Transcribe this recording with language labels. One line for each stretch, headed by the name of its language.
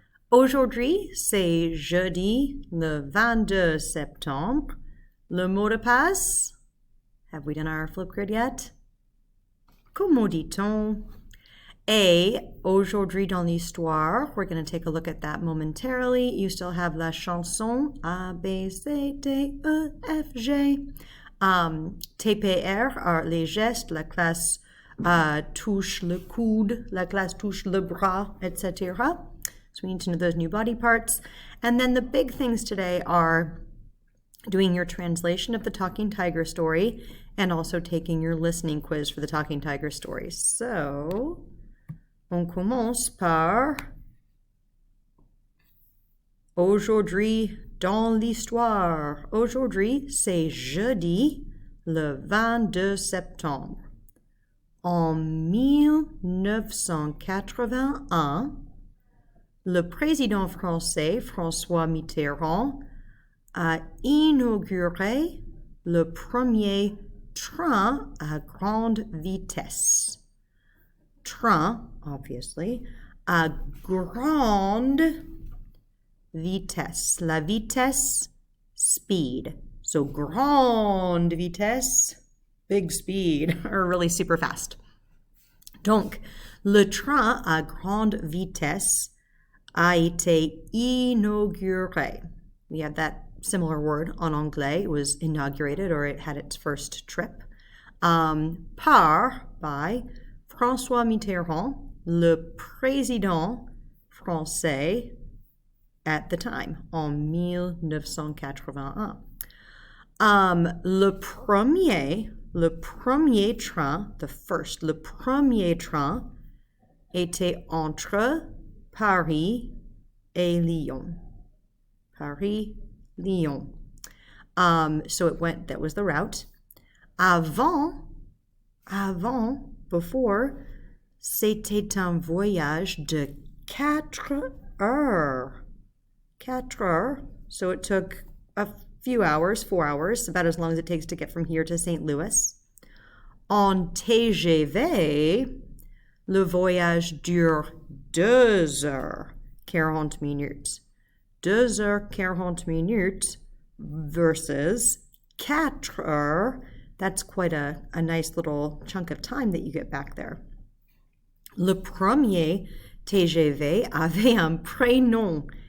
French: Aujourd'hui, c'est jeudi, le 22 septembre. Le mot de passe?
English: Have we done our flip grid yet?
French: Comment dit-on? Aujourd'hui dans l'histoire.
English: We're going to take a look at that momentarily. You still have la chanson A, B, C, D, E, F, G.
French: TPR are les gestes, la classe touche le coude, la classe touche le bras, etc.
English: So we need to know those new body parts. And then the big things today are doing your translation of the Talking Tiger story and also taking your listening quiz for the Talking Tiger story.
French: So, on commence par Aujourd'hui dans l'histoire. Aujourd'hui, c'est jeudi, le 22 septembre. En 1981, le président français François Mitterrand a inauguré le premier train à grande vitesse. Train, obviously, à grande vitesse. La vitesse, speed.
English: So grande vitesse, big speed, or really super fast.
French: Donc, le train à grande vitesse a été inauguré.
English: We have that similar word en anglais. It was inaugurated, or it had its first trip. By François Mitterrand, le président français at the time, en 1981.
French: Le premier train, le premier train était entre Paris et Lyon. Paris, Lyon.
English: So it went, that was the route.
French: Before, c'était un voyage de 4 heures. 4 heures.
English: So it took a few hours, 4 hours, about as long as it takes to get from here to St.
French: Louis. En TGV, le voyage dure 2 heures 40 minutes. 2 heures 40 minutes versus 4 heures.
English: That's quite a nice little chunk of time that you get back there.
French: Le premier TGV avait un prénom.